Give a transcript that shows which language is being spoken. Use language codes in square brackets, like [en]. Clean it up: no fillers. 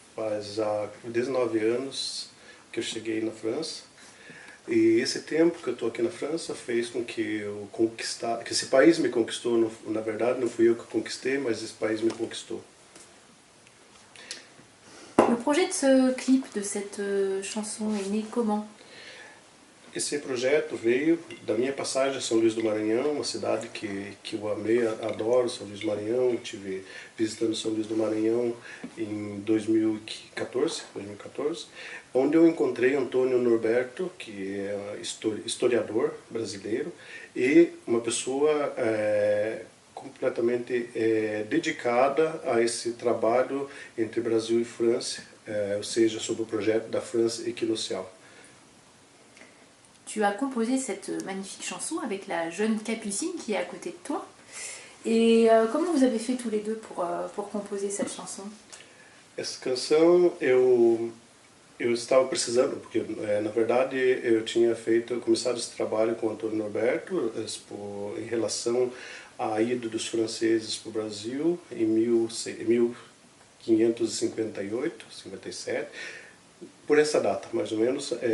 [pt] Faz já 19 anos que eu cheguei na França. E esse tempo que eu estou aqui na França fez com que eu conquistar, que esse país me conquistou, na verdade não fui eu que conquistei, mas esse país me conquistou. [fr] Le projet de ce clip, de cette chanson, est né comment? [pt] Esse projeto veio da minha passagem a São Luís do Maranhão, uma cidade que eu amei, adoro São Luís do Maranhão. Eu estive visitando São Luís do Maranhão em 2014, onde eu encontrei Antônio Norberto, que é historiador brasileiro, e uma pessoa completamente dedicada a esse trabalho entre Brasil e França, ou seja, sobre o projeto da França Equinocial. [fr] Tu as composé cette magnifique chanson avec la jeune Capucine qui est à côté de toi. Et comment vous avez fait tous les deux pour composer cette chanson? [pt] Essa canção eu estava precisando, porque na verdade eu tinha começado esse trabalho com o Antônio Norberto em relação à ida dos franceses para o Brasil em 1558, 57, por essa data mais ou menos.